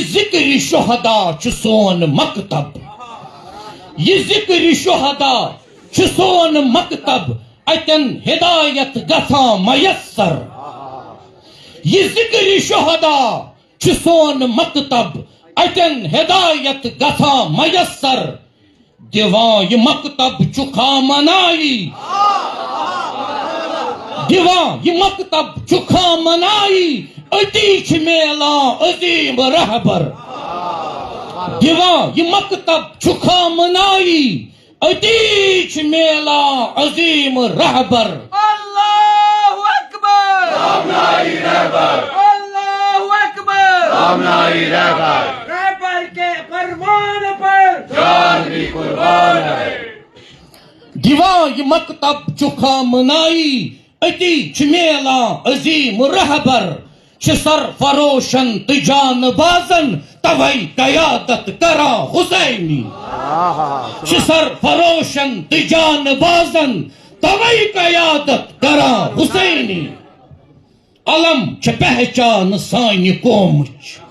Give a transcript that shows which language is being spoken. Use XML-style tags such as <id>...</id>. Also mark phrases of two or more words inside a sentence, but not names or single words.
<ks>ذکر شہدا چھ سون مکتب یہ ذکر شہدا چھ سون مکتب اتن ہدایت گژھان میسر یہ ذکر شہدا چھ سون مکتب اتن ہدایت گژھان میسر دیوان یہ مکتب چکھا منائی دیوان یہ مکتب چکھا منائی اتی چھ میلان عظیم رہبر دیوان یہ مکتب چکھا منائی اتی چھ میلان عظیم رہبر</ks> <ar>اللہ اکبر</ar> <ur>سامنائی رہبر</ur> <ar>اللہ اکبر</ar> <ur>سامنائی رہبر رہبر کے فرمان پر جان بھی قربان ہے</ur> <ks>دیوان یہ مکتب چکھا منائی اتی چھ میلان عظیم رہبر چھ سر فروشن تو جان بازن توئی قیادت کرا حسینی چھ سر فروشن تو جان بازن توئی قیادت کرا حسینی علم چھ پہچان سانہ قومچ</ks>